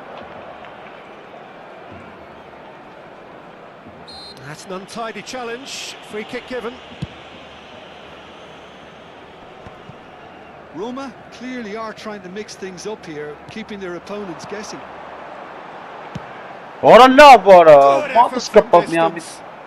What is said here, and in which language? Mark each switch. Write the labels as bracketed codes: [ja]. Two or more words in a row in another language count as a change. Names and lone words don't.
[en] That's an untidy challenge. Free kick given. Roma clearly are trying to mix things up here, keeping their opponents guessing. [hy] Վարը լավ արա, [en] Good [hy] մատս [en] effort from [hy] կպավ մի ամիս։ [en] distance.